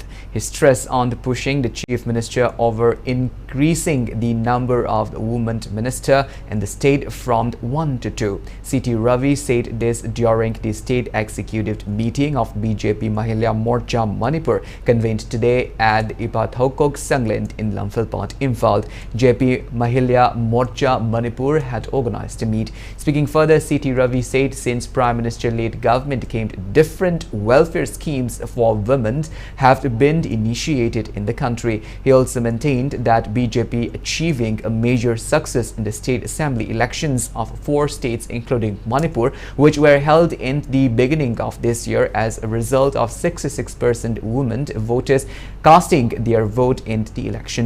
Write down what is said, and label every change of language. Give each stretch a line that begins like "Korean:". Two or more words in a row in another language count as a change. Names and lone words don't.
English: He stressed on pushing the Chief Minister over increasing the number of women minister in the state from 1 to 2. C.T. Ravi said this during the state executive meeting of BJP Mahila Morcha Manipur convened today at Ipathokok Sangland in Lamphilpat, Imphal. JP Mahila Morcha Manipur had organized the meet. Speaking further, C.T. Ravi said since Prime Minister-led government came, different welfare schemes for women have been initiated in the country. He also maintained that BJP achieving a major success in the state assembly elections of 4 states including Manipur, which were held in the beginning of this year as a result of 66% women voters casting their vote in the election.